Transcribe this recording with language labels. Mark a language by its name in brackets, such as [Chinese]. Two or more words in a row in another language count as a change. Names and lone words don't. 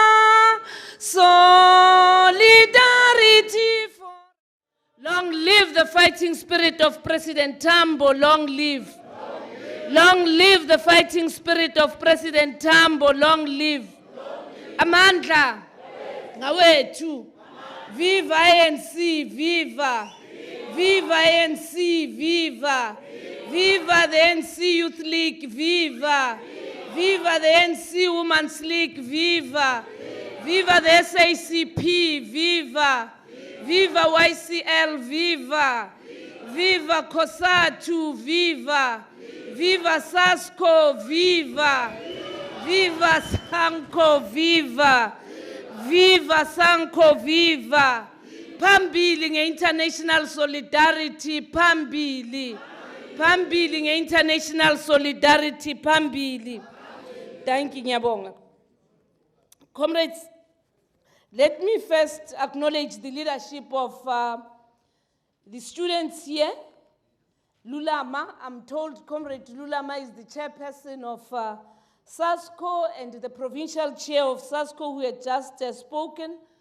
[English] Solidarity forever. Long live the fighting spirit of President Tambo, long live. Long live the fighting spirit of President Tambo, long live. [Zulu] Amandla, awethu. [English] Viva ANC, viva. Viva ANC, viva. Viva the ANC Youth League, viva. Viva the ANC Women's League, viva. Viva the SACP, viva. Viva YCL, viva. Viva COSATU, viva! Viva SASCO, viva! Viva SANCO, viva! Viva SANCO, viva! [Zulu] Phambili nge- [English] international solidarity, [Zulu] phambili. Phambili nge- [English] international solidarity, [Zulu] phambili. [English] Thank you, ngiyabonga. Comrades, let me first acknowledge the leadership of the students here. Lulama, I'm told Comrade Lulama is the chairperson of SASCO and the provincial chair of SASCO who had just spoken.